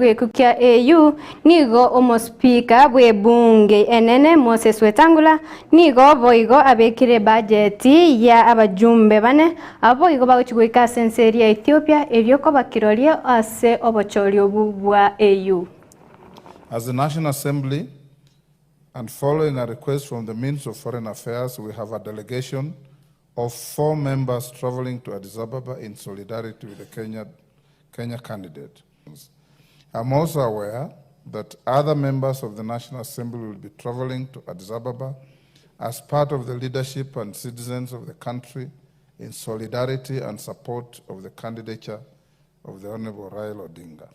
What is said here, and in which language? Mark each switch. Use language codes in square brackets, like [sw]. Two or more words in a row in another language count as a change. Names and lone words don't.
[guz] gekukia EU nigo omospika bwe bunge enene Moses Wetangula nigo boigo abekire budgeti ya abajumbe bane aboigo bagochigwika senseri ya Ethiopia ebyoko bakiroria ase obochorio bwa EU. [en] As the National Assembly and following a request from the Minister of Foreign Affairs, we have a delegation of 4 members traveling to Addis Ababa in solidarity with the Kenya candidate. I'm also aware that other members of the National Assembly will be traveling to Addis Ababa as part of the leadership and citizens of the country in solidarity and support of the candidature of the Honorable Raila Odinga.